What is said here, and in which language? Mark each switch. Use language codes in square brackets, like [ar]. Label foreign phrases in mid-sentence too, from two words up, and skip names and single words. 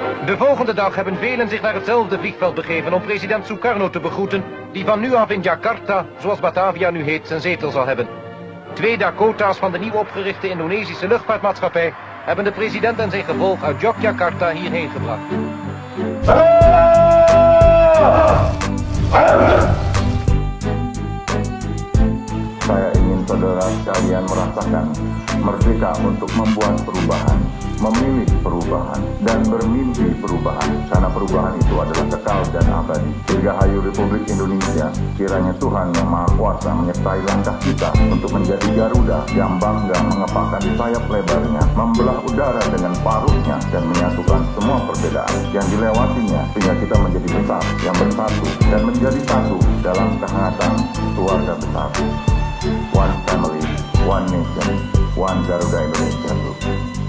[nl] De volgende dag hebben velen zich naar hetzelfde vliegveld begeven om president Sukarno te begroeten, die van nu af in Jakarta, zoals Batavia nu heet, zijn zetel zal hebben. 2 Dakota's van de nieuw opgerichte Indonesische luchtvaartmaatschappij hebben de president en zijn gevolg uit Yogyakarta hierheen gebracht. [id] Saya ingin saudara sekalian merasakan merdeka untuk membuat perubahan, memilih perubahan, dan bermimpi perubahan. Karena perubahan itu adalah kekal dan abadi. Dirgahayu Republik Indonesia, kiranya Tuhan Yang Maha Kuasa menyertai langkah kita untuk menjadi Garuda yang bangga mengepakkan sayap lebarnya, membelah udara dengan paruhnya, dan menyatukan semua perbedaan yang dilewatinya, sehingga kita menjadi besar, yang bersatu, dan menjadi satu dalam kehangatan keluarga besar. [en] One family, one nation, one Garuda Indonesia Group.